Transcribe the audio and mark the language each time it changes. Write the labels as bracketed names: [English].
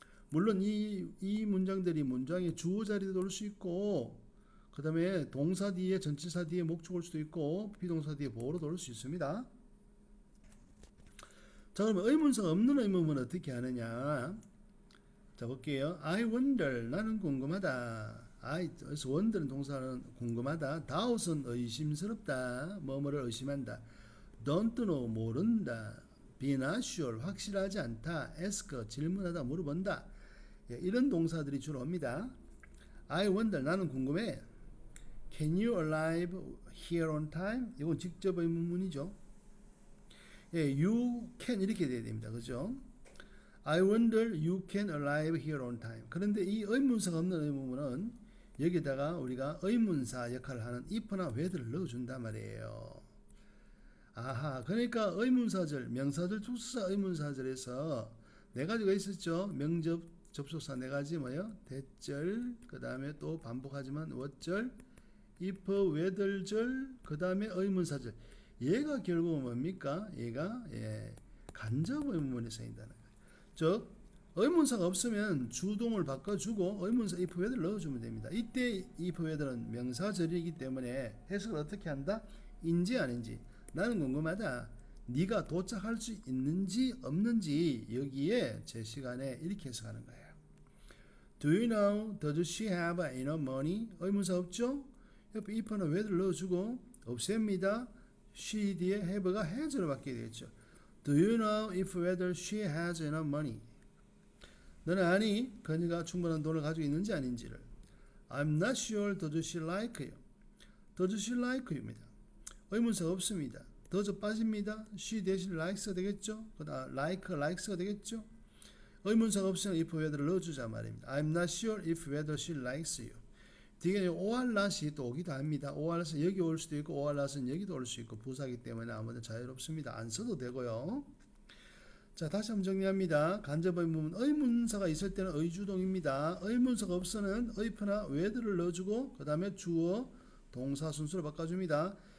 [Korean] 물론 이 문장들이 문장의 주어 자리도 올 수 있고 그 다음에 동사 뒤에 전치사 뒤에 목적어 올 수도 있고 비동사 뒤에 보어로도 올 수 있습니다. 자, 그러면 의문사가 없는 의문문은 어떻게 하느냐? 자, 볼게요. [English] I wonder, [Korean] 나는 궁금하다. 그래서 wonder는 동사는 궁금하다. doubt은 의심스럽다. 뭐뭐를 의심한다. [English] don't know, [Korean] 모른다. [English] be not sure, [Korean] 확실하지 않다. ask, 질문하다, 물어본다. 예, 이런 동사들이 주로 옵니다. [English] I wonder, [Korean] 나는 궁금해. [English] Can you arrive here on time? [Korean] 이건 직접 의문문이죠. 예, [English] you can [Korean] 이렇게 돼야 됩니다. 그죠? [English] I wonder you can arrive here on time. [Korean] 그런데 이 의문사가 없는 의문문은 여기다가 우리가 의문사 역할을 하는 if나 whether를 넣어준단 말이에요. 아하, 그러니까 의문사절, 명사절, 투수사 의문사절에서 네 가지가 있었죠. 명접, 접속사 네 가지 뭐요? 대절, 그 다음에 또 반복하지만 what절, if, whether절, 그 다음에 의문사절. 얘가 결국은 뭡니까? 얘가 간접 의문문에 쓰인다는 거예요. 즉 의문사가 없으면 주동을 바꿔주고 의문사 if whether 넣어주면 됩니다. 이때 if whether는 명사절이기 때문에 해석을 어떻게 한다? 인지 아닌지. 나는 궁금하다. 네가 도착할 수 있는지 없는지 여기에 제 시간에 이렇게 해석하는 거예요. [English] Do you know? Does she have enough money? [Korean] 의문사 없죠? 옆에 if나 whether 넣어주고 없앱니다. she 뒤에 have가 has를 받게 되겠죠. [English] Do you know if whether she has enough money? [Korean] 너는 아니 그녀가 충분한 돈을 가지고 있는지 아닌지를. [English] I'm not sure. Does she like you? Does she like you입니다. [Korean] 의문사가 없습니다. does 빠집니다. she 대신 likes가 되겠죠. 그다음 likes가 되겠죠. 의문사가 없으면 if whether를 넣어주자 말입니다. [English] I'm not sure if whether she likes you. [Korean] 뒤에 or not이 또 오기도 합니다. or not은 여기 올 수도 있고 or not은 여기도 올 수 있고 부사기 때문에 아무도 자유롭습니다. 안 써도 되고요. 자, 다시 한번 정리합니다. 간접 의문문 의문사가 있을 때는 의주동입니다. 의문사가 없으면 if나 whether를 넣어주고 그 다음에 주어 동사 순서로 바꿔줍니다.